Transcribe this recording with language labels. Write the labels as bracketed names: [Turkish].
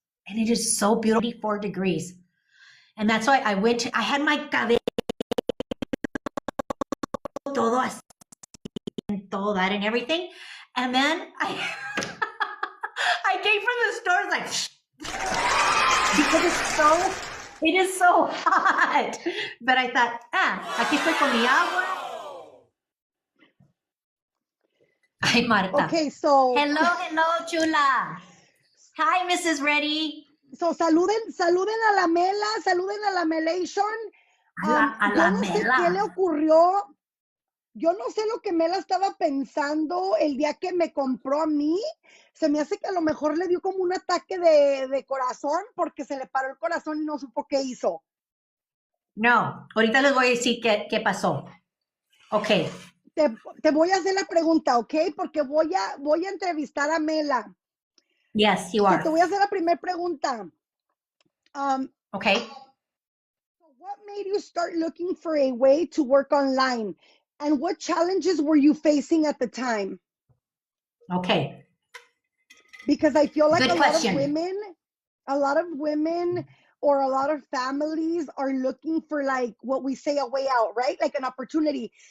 [English] And it is so beautiful, 84 degrees. And that's why I had my [Spanish] cabello todo así, [English] and todo that and everything. And then I came from the stores like, because it is so hot. But I thought, [Spanish] aquí estoy con mi agua. [English] Hi, Marta. Okay, so. Hello, chula. Hi, Mrs. Reddy. [Spanish] So, saluden a la Mela, saluden a la Melation. A la yo no sé Mela. qué le ocurrió. Yo no sé lo que Mela estaba pensando el día que me compró a mí. Se me hace que a lo mejor le dio como un ataque de corazón porque se le paró el corazón y no supo qué hizo. No, ahorita les voy a decir qué pasó. Ok. Te voy a hacer la pregunta, ¿ok? Porque voy a entrevistar a Mela. [English] Yes, you are. [Spanish] Te voy a hacer la primera pregunta. [English] Okay. So what made you start looking for a way to work online? And what challenges were you facing at the time? Okay. Because I feel like Good question. a lot of women or a lot of families are looking for like what we say a way out, right? Like an opportunity.